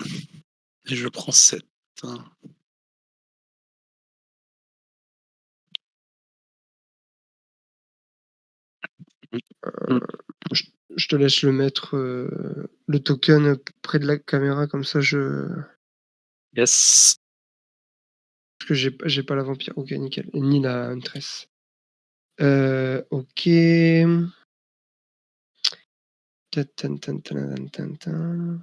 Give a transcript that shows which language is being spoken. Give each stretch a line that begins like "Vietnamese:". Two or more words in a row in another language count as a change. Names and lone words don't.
French: et je prends 7. Mmh. Je je te laisse le mettre, le token, près de la caméra comme ça je
English: Yes.
French: parce que j'ai pas la vampire. OK, nickel et ni la huntress. OK. Ta tan tan tananan tan tan.